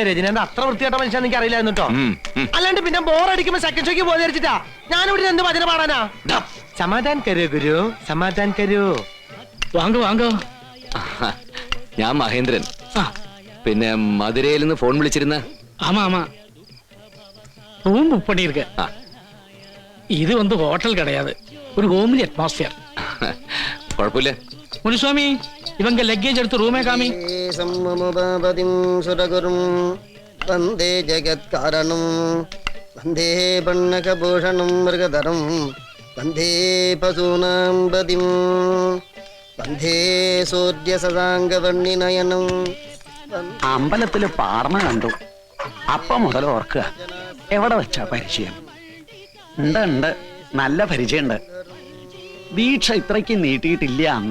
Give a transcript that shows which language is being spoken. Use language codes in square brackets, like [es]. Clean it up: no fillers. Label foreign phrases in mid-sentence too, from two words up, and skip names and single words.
[ml] രജനീന്ദ്രൻ അത്ര വൃത്തിയായിട്ട മനുഷ്യൻ എനിക്ക് അറിയില്ലായിരുന്നു കേട്ടോ. അല്ലാണ്ട് പിന്നെ ബോറടിക്കുമ്പോ സെക്കൻഡ് ഷോക്ക് പോയി ധരിച്ചിട്ടാ ഞാനിവിടെ എന്ത് ഭജന പാടാനാ? [hi] समाधान करो गुरु, समाधान करो. [ta] வாங்கோ வாங்கோ. [ml] ഞാൻ മഹേന്ദ്രൻ. പിന്നെ മധുരയിൽ നിന്ന് ഫോൺ വിളിച്ചിരുന്ന? [ta] ஆமா ஆமா, ரூம் புக் பண்ணியிருக்கேன். இது வந்து ஹோட்டல் கிடையாது, ஒரு ஹோம்லி அட்மாஸ்பியர். குழப்பமில்ல. முனுசாமி, இவங்க லக்கேஜ் எடுத்து ரூமே காமி. [sa] सम्ममुपतिं सुरगुरुं वन्दे जगत् कारणं वन्दे पन्नगभूषणं मृगधरं वन्दे पशूनां पतिं वन्दे सूर्य सदांगवर्णिनयनं. [ml] അമ്പലത്തില് പാടമ കണ്ടു. അപ്പ മുതൽ ഓർക്കുക, എവിടെ വെച്ചാ പരിചയം? ഉണ്ട്, നല്ല പരിചയമുണ്ട്. ദീക്ഷ ഇത്രയ്ക്ക് നീട്ടിയിട്ടില്ല അന്ന്.